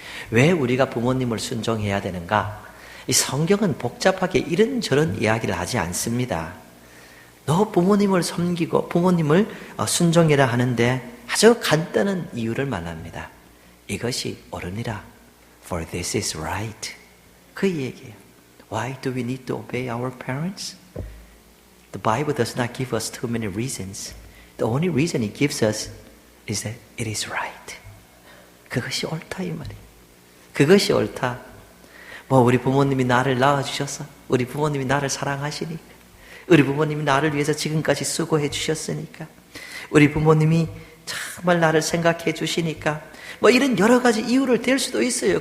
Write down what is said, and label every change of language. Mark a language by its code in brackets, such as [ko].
[ko] 왜 우리가 부모님을 순종해야 되는가? 이 성경은 복잡하게 이런저런 이야기를 하지 않습니다. 너 부모님을 섬기고 부모님을 순종해라 하는데 아주 간단한 이유를 말합니다. 이것이 옳으니라. [en] For this is right. [ko] 그 얘기예요. [en] Why do we need to obey our parents? The Bible does not give us too many reasons. The only reason it gives us is that it is right. [ko] 그것이 옳다 이 말이에요. 그것이 옳다. 우리 부모님이 나를 낳아주셔서 우리 부모님이 나를 사랑하시니까 우리 부모님이 나를 위해서 지금까지 수고해 주셨으니까 우리 부모님이 정말 나를 생각해 주시니까 이런 여러 가지 이유를 댈 수도 있어요.